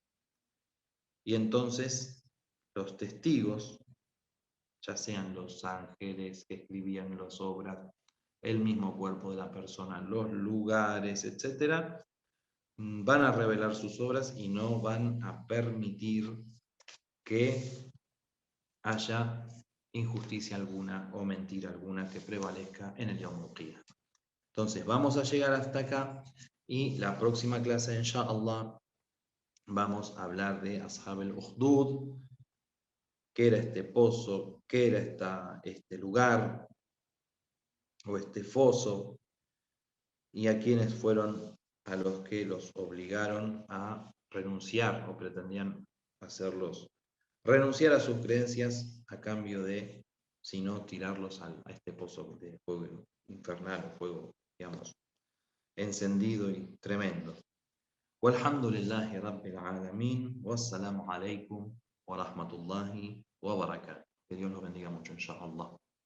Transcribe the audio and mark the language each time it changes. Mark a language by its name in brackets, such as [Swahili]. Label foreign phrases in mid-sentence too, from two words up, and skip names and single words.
[Spanish] Y entonces los testigos, ya sean los ángeles que escribían las obras, el mismo cuerpo de la persona, los lugares, etc., van a revelar sus obras y no van a permitir que haya injusticia alguna o mentira alguna que prevalezca en el [Arabic] يوم القيامة. [Spanish] Entonces vamos a llegar hasta acá y la próxima clase, inshallah, vamos a hablar de [Arabic] أصحاب الأخدود, [Spanish] qué era este pozo, qué era este lugar o este foso, y a quienes fueron a los que los obligaron a renunciar o pretendían hacerlos renunciar a sus creencias a cambio de, si no, tirarlos a este pozo de fuego infernal, fuego, digamos, encendido y tremendo. [Arabic] والحمد لله رب العالمين، والسلام عليكم ورحمة الله وبركاته. [Spanish] Que Dios los bendiga mucho, inshallah.